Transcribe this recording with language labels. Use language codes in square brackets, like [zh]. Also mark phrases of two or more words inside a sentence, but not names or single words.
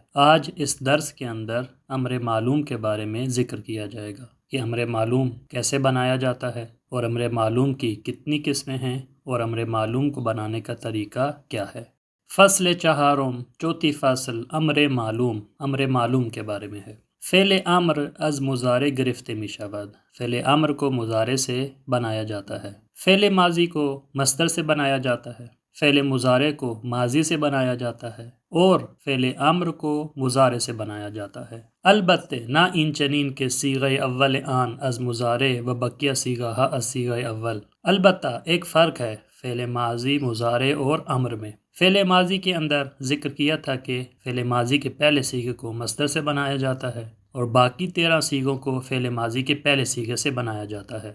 [ur] آج اس درس کے اندر امر معلوم کے بارے میں ذکر کیا جائے گا کہ امر معلوم کیسے بنایا جاتا ہے اور امر معلوم کی کتنی قسمیں ہیں اور امر معلوم کو بنانے کا طریقہ کیا ہے۔ [fa] فصل چہارم، [ur] چوتھی فصل امر معلوم کے بارے میں ہے۔ [fa] فعل امر از مضارع گرفته می شود۔ [ur] فعل امر کو مضارع سے بنایا جاتا ہے۔ فعل ماضی کو مصدر سے بنایا جاتا ہے۔ فعل مضارع کو ماضی سے بنایا جاتا ہے اور فعل امر کو مضارع سے بنایا جاتا ہے۔ [fa] البتہ نہ ان چنین کے صیغہ اول آن از مضارع و بقیہ صیغہ از صیغہ اول۔ [ur] البتہ ایک فرق ہے فعل ماضی مضارع اور امر میں۔ فعل ماضی کے اندر ذکر کیا تھا کہ فعل ماضی کے پہلے صیغے کو مصدر سے بنایا جاتا ہے اور باقی 13 صیغوں کو فعل ماضی کے پہلے صیغے سے بنایا جاتا ہے۔